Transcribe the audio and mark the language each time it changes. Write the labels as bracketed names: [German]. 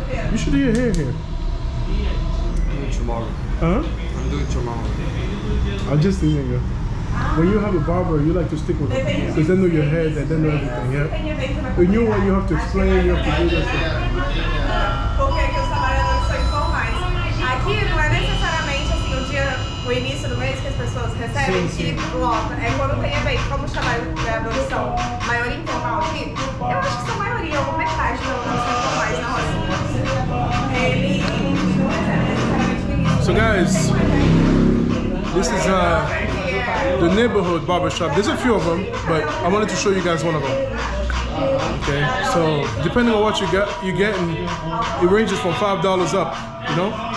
[English] You should do your hair here. I'm doing tomorrow. Huh? I'm doing tomorrow. I'm just thinking, when you have a barber, you like to stick with them. Because they know your head and they know everything, yeah? When you want, you have to explain, you have to do this. [Portuguese] Porque aqui os trabalhadores são informais. Aqui não é necessariamente assim o dia, o início do mês que as pessoas recebem que lota. É quando tem evento, como os trabalhadores são maioria informal aqui, eu acho que são maioria, ou metade pelo menos são informais na Rocinha. Ele não recebe necessariamente no início. [English] So guys, this is the neighborhood barbershop. There's a few of them, but I wanted to show you guys one of them. Okay, so depending on what you get, and it ranges from $5 up, you know?